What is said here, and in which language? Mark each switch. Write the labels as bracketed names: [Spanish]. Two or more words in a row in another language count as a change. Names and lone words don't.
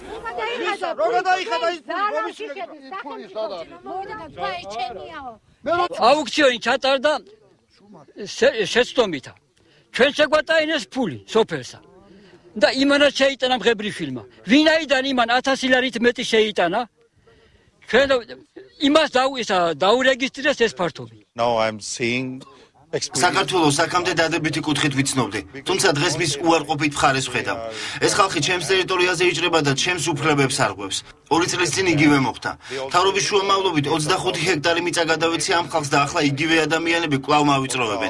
[Georgian] აუქციონი ჩატარდა შეცდომით. ჩვენ შეგვატაინეს ფული სოფელსა და იმანაც შეიტანა მღებრიშვილმა. ვინაიდან იმან 1000 ლარით მეტი შეიტანა, ჩვენ იმას დაურეგისტრირეს ეს ფართობი. [English] Now I'm seeing [Georgian] საქართველოს აქამდე დადებითი კუთხით ვიცნობდი, თუმცა დღეს მის უარყოფით მხარეს ვხედავ. ეს ხალხი ჩემს ტერიტორიაზე იჭრება და ჩემს უფლებებს არღვევს. 2 წლის წინ იგივე მოხდა. მთავრობის შუამავლობით 25 ჰექტარი მიწა გადავეცი ამ ხალხს და ახლა იგივე ადამიანები კვლავ მავიწროვებენ.